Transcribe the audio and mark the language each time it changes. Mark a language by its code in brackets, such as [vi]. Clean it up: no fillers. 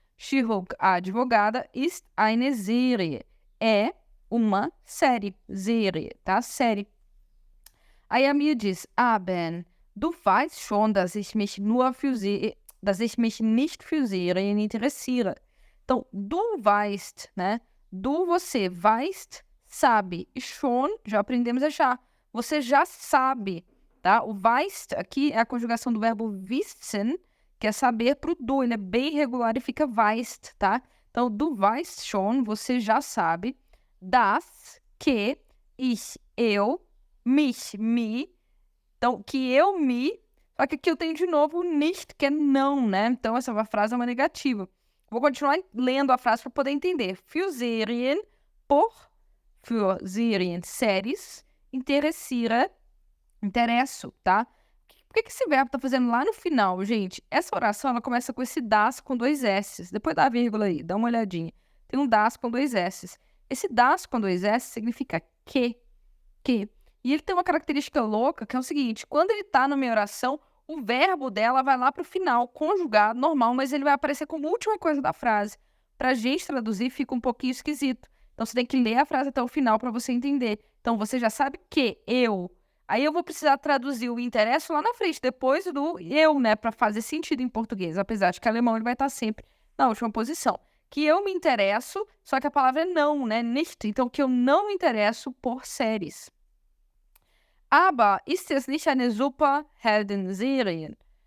[de] She-Hulk, [pt] a advogada, [de] ist eine Serie. [pt] É uma série. Serie, tá? Série. Aí a Mia diz, ah, [de] Ben, du weißt schon, dass ich mich nicht für Serien interessiere. [pt] Então, [de] du weißt, [pt] né? Du, você, weißt, sabe. E schon, já aprendemos a já. Você já sabe, tá? O weißt aqui é a conjugação do verbo wissen, que é saber, para o du. Ele é bem irregular e fica weißt, tá? Então, [de] du weißt schon, [pt] você já sabe, dass, que, eu, mich, me. Então, que eu me. Só que aqui eu tenho de novo o nicht, que é não, né? Então, essa frase é uma negativa. Vou continuar lendo a frase para poder entender. [de] Für Serien, für Serien, [pt] séries, interesso, tá? Por que esse verbo tá fazendo lá no final, gente? Essa oração, ela começa com esse das com 2 S's. Depois dá a vírgula aí, dá uma olhadinha. Tem um das com 2 S's. Esse das com 2 S significa que. E ele tem uma característica louca, que é o seguinte, quando ele tá na minha oração, o verbo dela vai lá pro final, conjugado, normal, mas ele vai aparecer como última coisa da frase. Pra gente traduzir, fica um pouquinho esquisito. Então, você tem que ler a frase até o final para você entender. Então, você já sabe que eu. Aí, eu vou precisar traduzir o interesso lá na frente, depois do eu, né? Para fazer sentido em português. Apesar de que alemão ele vai estar sempre na última posição. Que eu me interesso, só que a palavra é não, né? Nicht. Então, que eu não me interesso por séries. [de] Aber ist es nicht eine Superhelden-Serie?